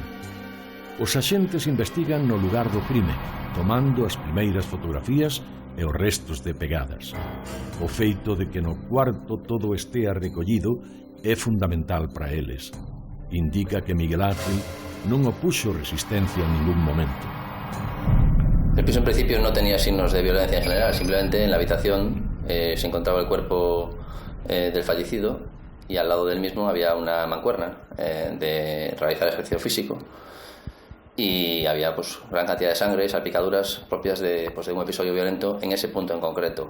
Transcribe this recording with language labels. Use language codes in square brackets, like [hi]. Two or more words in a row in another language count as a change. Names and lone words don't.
[gl] Os axentes investigan no lugar do crime, tomando as primeiras fotografías e os restos de pegadas. O feito de que no cuarto todo estea recollido é fundamental para eles. Indica que Miguel Ángel non opuxo resistencia en ningún momento. [es] El piso en principio no tenía signos de violencia en general, simplemente en la habitación se encontraba el cuerpo del fallecido y al lado del mismo había una mancuerna de realizar ejercicio físico y había pues gran cantidad de sangre y salpicaduras propias de un episodio violento en ese punto en concreto.